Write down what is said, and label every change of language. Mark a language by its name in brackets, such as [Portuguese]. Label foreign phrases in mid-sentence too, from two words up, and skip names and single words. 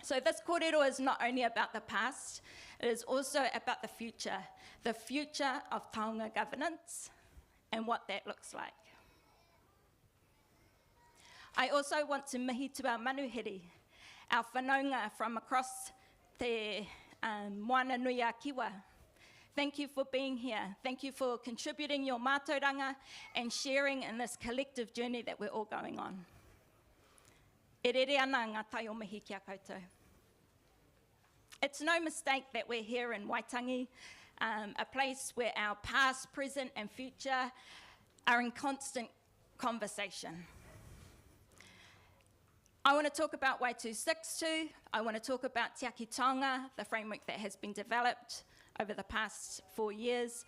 [English] So this kōrero is not only about the past, it is also about the future of taonga governance and what that looks like. I also want to mihi to our manuhiri, our whanaunga from across te moana nui a Kiwa. Thank you for being here. Thank you for contributing your mātauranga and sharing in this collective journey that we're all going on. [Māori] E rere ana ngā tai o mihi kia koutou. [English] It's no mistake that we're here in Waitangi, a place where our past, present and future are in constant conversation. I want to talk about Y262. I want to talk about Te Aki Taonga, the framework that has been developed over the past 4 years.